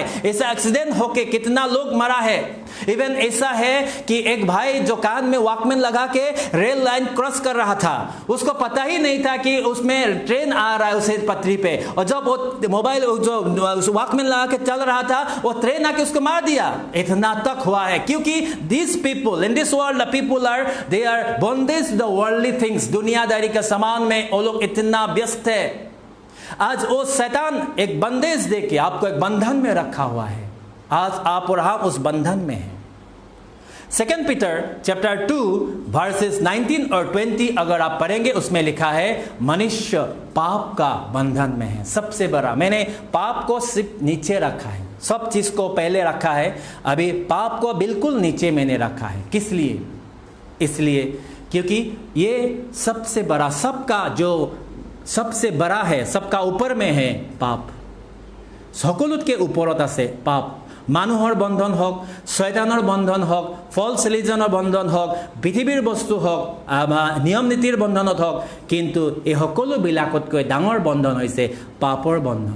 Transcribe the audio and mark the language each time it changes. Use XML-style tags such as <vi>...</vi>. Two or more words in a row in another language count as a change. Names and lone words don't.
<hi>ऐसा एक्सीडेंट होके कितना लोग मरा है। इवन ऐसा है कि एक भाई जो कान में वॉकमैन लगा के</hi> <en>rail line cross</en> <hi>कर रहा था, उसको पता ही नहीं था कि उसमें ट्रेन आ रहा है उसे पटरी पे, और जब वो मोबाइल जो वॉकमैन लगा के चल रहा था, वो ट्रेन आके उसको मार दिया। इतना तक हुआ है, क्योंकि</hi> <en>these people in this world, the people they are bondage the worldly things,</en> <hi>दुनियादारी के सामान में वो लोग इतना व्यस्त है। आज वो शैतान एक बंदेज दे के आपको एक बंधन में रखा हुआ है। आज आप और हम उस बंधन में हैं। 2 पीटर</hi> <en>chapter 2 verses</en> <hi>19 और 20 अगर आप पढ़ेंगे, उसमें लिखा है मनुष्य पाप का बंधन में है। सबसे बड़ा, मैंने पाप को सिर्फ नीचे रखा है, सब चीज़ को पहले रखा है, अभी पाप को बिल्कुल नीचे मैंने रखा है। किस लिए? इसलिए क्योंकि ये सबसे बड़ा, सबका जो सबसे बड़ा है, सबका ऊपर में है पाप।</hi> <as>সকলোতকৈ ওপৰত আছে পাপ। মানুহৰ বন্ধন হওক, শয়তানৰ বন্ধন হওক,</as> <en>false religion</en> <as>বন্ধন হওক, পৃথিৱীৰ বস্তু হওক, নিয়ম নীতিৰ বন্ধনত হওক, কিন্তু এই সকলোবিলাকতকৈ ডাঙৰ বন্ধন হৈছে পাপৰ বন্ধন।</as>